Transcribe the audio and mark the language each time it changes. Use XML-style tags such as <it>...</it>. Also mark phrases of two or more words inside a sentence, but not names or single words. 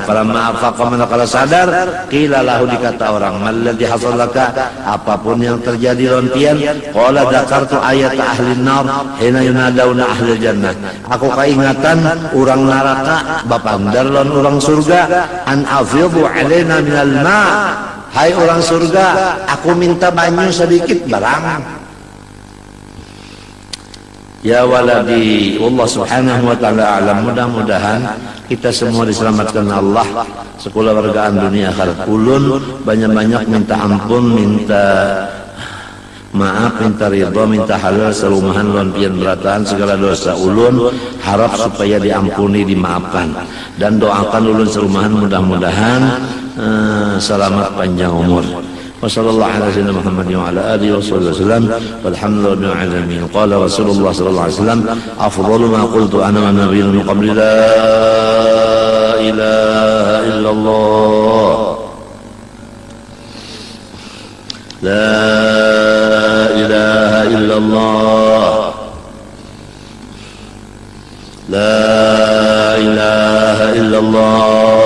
<ar>فلما أفاق,</ar> <bjn>manakala sadar,</bjn> <ar>قيل له,</ar> <bjn>dikata orang,</bjn> <ar>ما الذي حصل لك,</ar> <bjn>apapun yang terjadi lontian.</bjn> <ar>قال ذكرت آية أهل النار حين ينادون أهل الجنة,</ar> <bjn>aku kaingatan orang neraka bapandar lawan orang surga,</bjn> <ar>أن أفيضوا علينا من الماء,</ar> <bjn>hai orang surga, aku minta banyu sedikit barang.</bjn> <ar>يا ولدي، الله سبحانه وتعالى أعلم.</ar> <bjn>Mudah-mudahan kita semua diselamatkan Allah sekolah wargaan dunia akhirat. Ulun banyak-banyak minta ampun, minta maaf, minta ridha, minta halal selumahan lawan pian berataan segala dosa ulun, harap supaya diampuni, dimaafkan, dan doakan ulun selumahan mudah-mudahan selamat panjang umur.</bjn> <ar>وصلى الله على سيدنا محمد وعلى آله وسلم، والحمد لله رب العالمين. قال رسول الله صلى الله عليه وسلم، أفضل ما قلت أنا والنبيون من قبلي، لا إله إلا الله، لا إله إلا الله، لا إله إلا الله.</ar>